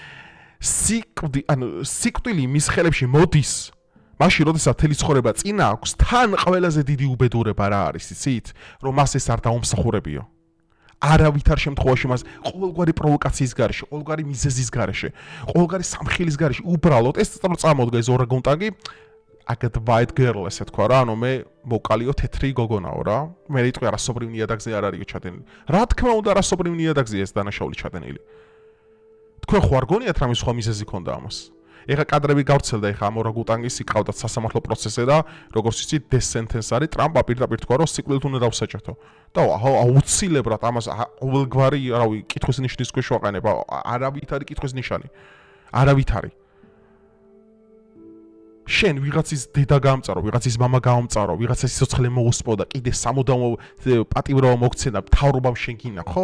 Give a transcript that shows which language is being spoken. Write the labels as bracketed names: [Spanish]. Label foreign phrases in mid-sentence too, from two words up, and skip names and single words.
[Georgian] სიკვდილი მის ხელებში მოდის, მაშინ როდესაც თელი ცხოვრება წინა აქვს, თან ყველაზე დიდი უბედურება რა არის, იცით? რომ მას ეს არ დაუმსახურებიო. არავითარ შემთხვევაში მას ყოველგვარი პროვოკაციის გარეშე, ყოველგვარი მიზეზის გარეშე, ყოველგვარი სამხილის გარეშე, უბრალოდ ეს წარმოდგა ეს ორანგუტანგი [English] I get white girl [Georgian] ესე თქვა რა, ანუ მე მოკალიო თეთრი გოგონაო რა. მე რიტყვი არასობრივ ნიადაგზე არ არისო ჩადენილი. რა თქმა უნდა არასობრივ ნიადაგზეა ეს დანაშაული ჩადენილი. თქვენ ხო არ გონიათ რამე სხვა მიზეზი ქონდა ამას? ეხა კადრები გავრცელდა ეხა ამ ორანგუტანგის იყავდა სასამართლო პროცესზე და როგორც იცით [English] death sentence [Georgian] არის ტრამპა პირდაპირ თქვა რომ სიკვდილით უნდა დავსაჯათო. და აუცილებლად ამას ყოველგვარი, რავი, კითხვის ნიშნის ქვეშ ვაყენებ, არავითარი კითხვის ნიშანი. არავითარი. შენ ვიღაცის დედა გამწარო, ვიღაცის მამა გამწარო, ვიღაცის სიცოცხლე მოუსპო და კიდე სამუდამო პატიმრობა მოგცენა, მთავრობამ შენ გინა, ხო?